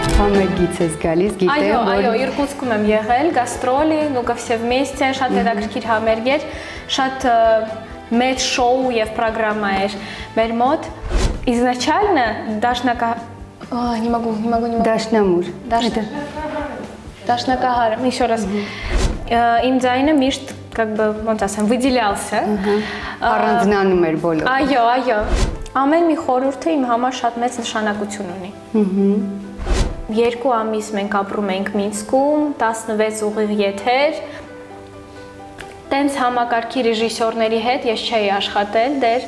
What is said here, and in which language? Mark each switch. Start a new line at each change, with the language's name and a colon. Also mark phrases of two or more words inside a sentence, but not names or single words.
Armenian: համերգից ես գալիս, գիտեմ, որ Այո, Իրկուտսկում եմ եղել, գաստրոլի,
Russian: ну ко все вместе,
Armenian: շատ հետաքրքիր համերգ էր, շատ մեծ շոու եւ պրոգրամա էր մեր մոտ։
Russian: Изначально не могу.
Armenian: Դաշնամուր։ Դաշնակահար,
Russian: еще раз.
Armenian: Իմ ձայնը միշտ
Russian: как бы
Armenian: ոնց ասեմ, выделялся։ Առանձնանում էր բոլորը։ Այո։ Ամեն մի խորհուրդը իմ համար շատ մեծ նշանակություն ունի։ 2 ամիս մենք ապրում ենք Մինսկում, 16 ուղիղ եթեր։ Տենց համակարգի ռեժիսորների հետ ես չէի աշխատել դեր։